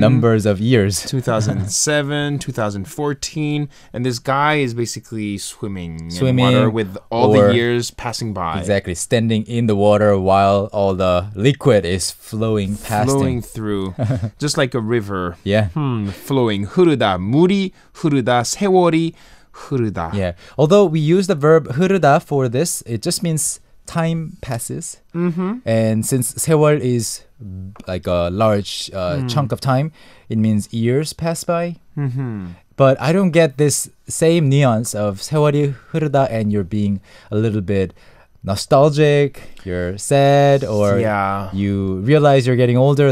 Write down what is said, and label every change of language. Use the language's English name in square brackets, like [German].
[English] numbers of years. 2007, 2014, and this guy is basically swimming in water with all the years passing by. Exactly, standing in the water while all the liquid is flowing past him. Through, just like a river. Yeah. Flowing. [Korean] 흐르다, 물이 흐르다, 세월이 흐르다. [English] Yeah. Although we use the verb 흐르다 for this, it just means time passes. And since 세월 is like a large chunk of time, it means years pass by. But I don't get this same nuance of [Korean] 세월이 흐르다 [English] and you're being a little bit nostalgic, you're sad, or you realize you're getting older.